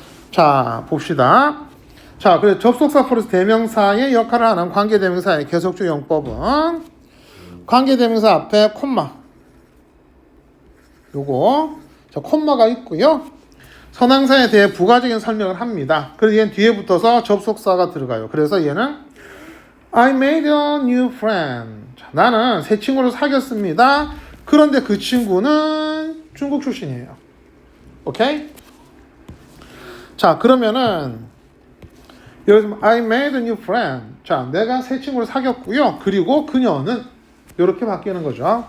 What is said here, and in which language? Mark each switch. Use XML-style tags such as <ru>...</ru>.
<ko>자, 봅시다. 자, 그래서 접속사 플러스 대명사의 역할을 하는 관계대명사의 계속적 용법은 관계대명사 앞에 콤마. 요거. 자, 콤마가 있고요. 선행사에 대해 부가적인 설명을 합니다. 그래서 얘는 뒤에 붙어서 접속사가 들어가요. 그래서 얘는</ko> <en>I made a new friend.</en> <ko>자, 나는 새 친구를 사귀었습니다. 그런데 그 친구는 중국 출신이에요. 오케이? 자, 그러면은 여기서</ko> <en>I made a new friend.</en> <ko>자, 내가 새 친구를 사귀었고요. 그리고 그녀는 이렇게 바뀌는 거죠.</ko>